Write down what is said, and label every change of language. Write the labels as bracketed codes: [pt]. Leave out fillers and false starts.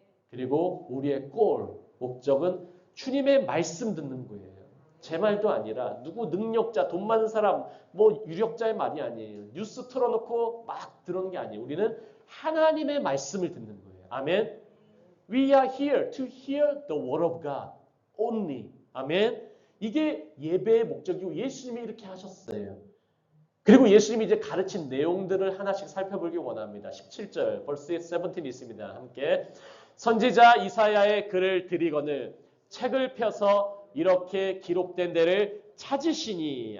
[ko] 그리고 우리의 골, 목적은 주님의 말씀 듣는 거예요. 제 말도 아니라 누구 능력자, 돈 많은 사람, 뭐 유력자의 말이 아니에요. 뉴스 틀어놓고 막 들어오는 게 아니에요. 우리는 하나님의 말씀을 듣는 거예요. 아멘. [en] We are here to hear the word of God only. [ko] 아멘. 이게 예배의 목적이고 예수님이 이렇게 하셨어요. 그리고 예수님이 이제 가르친 내용들을 하나씩 살펴보기 원합니다. 17절, [en] verse 17 [ko] 있습니다. 함께. 선지자 이사야의 글을 들이거늘 책을 펴서 이렇게 기록된 데를 찾으시니.